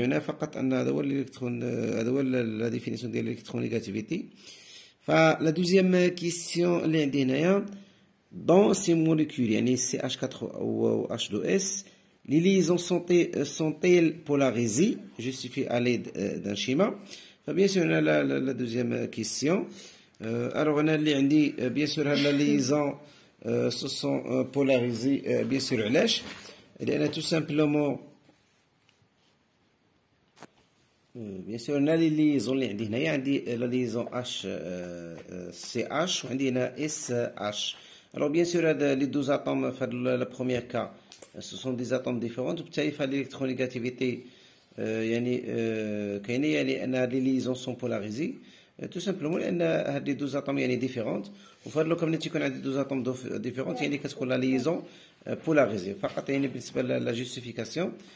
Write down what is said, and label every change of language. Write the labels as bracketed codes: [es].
[ar] بمعنى فقط ان هذا هو الالكترون، هذا هو لا ديفينيسيون ديال الالكترونيغاتيفيتي. فلا دوزيام كيسيون اللي عندي هنايا [fr] dans ces molécules يعني CH4 ou H2S, les liaisons sont-elles polarisées? Justifiées à l'aide d'un schéma. Bien sûr, la deuxième question. Alors, on a bien sûr les liaisons se sont polarisées, bien sûr, elle est tout simplement. Bien sûr, on a les liaisons, la liaison HCH ou SH. Alors, bien sûr, les deux atomes, le premier cas, ce sont des atomes différents. [ar] وبالتالي فالالكترونيغاتيفيتي يعني كاينه، يعني ان لي ليزون سون بولاريزي تو سامبلومون لان هاد لي دوز اتوم يعني ديفيرونت. وفي هاد لوكا ملي تيكون عندي دوز اتوم ديفيرونت يعني كتكون لا ليزون بولاريزي فقط، يعني بالنسبه لا جوستيفيكاسيون.